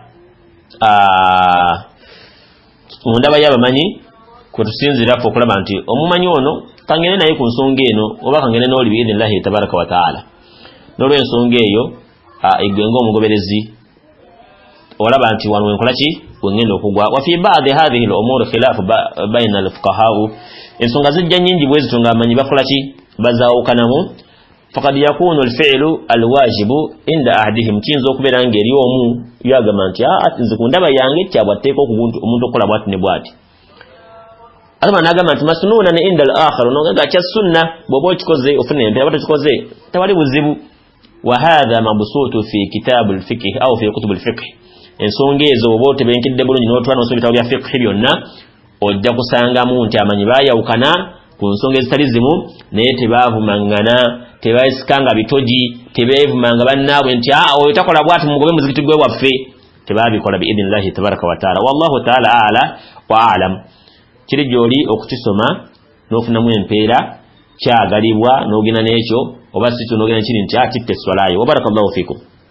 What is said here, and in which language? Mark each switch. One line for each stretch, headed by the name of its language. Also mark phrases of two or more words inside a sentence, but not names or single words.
Ganda: mu ndaba y'abamanyi kwe tusinzira ffe okulaba nti omumanyi ono kangene naye ku nsonga eno oba kangene n'oli
Arabic: بإذن الله تبارك وتعالى
Ganda: n'olw'ensonga eyo igwe ng'omugoberezi olaba nti wano wenkola ki wengenda okugwa
Arabic: وفي بعض هذه الأمور خلاف بين
Ganda: al-fuqaha ensonga zijja nyingi bwe zitunga amanyi bakola ki bazaawukanamu
Arabic: فقد يكون الفعل الواجب عند أحدهم
Ganda: kinza okubeera ng'eri omu yagamba nti nze ku ndaba yange kyabwatteeka omuntu okukola bwati ne bwati atama n'agamba nti
Arabic: مسنونا عند الآخر
Ganda: n'ogamba kya sunna bw'oba okikoze ofuna empeera bw'oba tokikoze tewali buzibu
Arabic: وهذا مبسوط في كتاب الفقه أو في كتب الفقه
Ganda: ensonga ezo oba otebenkidde bulungi n'otwala n'osoma ebitabo bya fiqh byonna ojja kusangamu nti amanyi baayawukana ku nsonga ezitali zimu naye tebaavumangana tebayisikanga bitogi tebeevumanga bannaabwe nti oyo takola bwati mugobe muzikiti gwe waffe tebaabikola
Arabic: بإذن الله تبارك وتعالى والله تعالى أعلى وأعلم
Ganda: kiri gy'oli okukisoma n'ofunamu empeera kyagalibwa n'ogenda n'ekyo oba si kyo n'ogenda kiri nti kitte eswalayo
Arabic: وبارك الله فيكم